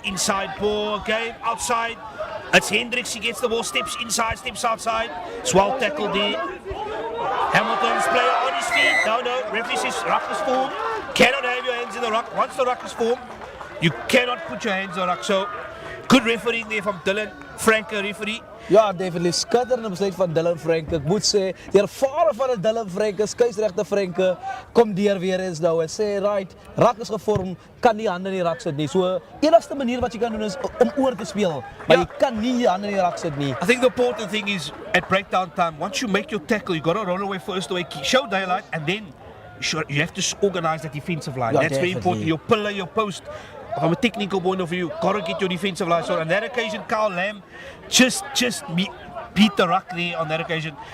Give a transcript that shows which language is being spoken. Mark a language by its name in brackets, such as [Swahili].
[English] Inside ball again. Outside. It's Hendricks. He gets the ball. Steps inside. Steps outside. It's well tackled there. Hamilton's player on his feet. No. Referee says ruck is formed. Cannot have your hands in the ruck. Once the ruck is formed, you cannot put your hands in the ruck. So good refereeing there from Dylan Franke, referee. Ja, definitely. [Afrikaans] Skitterende besluit van Dylan Franke. Ek moet sê, die ervare van die Dylan Franke, skeieregter Franke, kom deur weer eens nou en sê, right, rak is gevorm, kan nie hande in die rak sit nie. So, enigste manier wat jy kan doen is om oor te speel, maar jy kan nie die hande in die rak sit nie. [English] I think the important thing is at breakdown time, once you make your tackle, you got to roll away first away, show daylight, and then you have to organize that defensive line. Yeah, That's very important. Your pillar, your post. From a technical point of view, got to get your defensive line. So on that occasion, Carl Lamb just beat the ruck there on that occasion.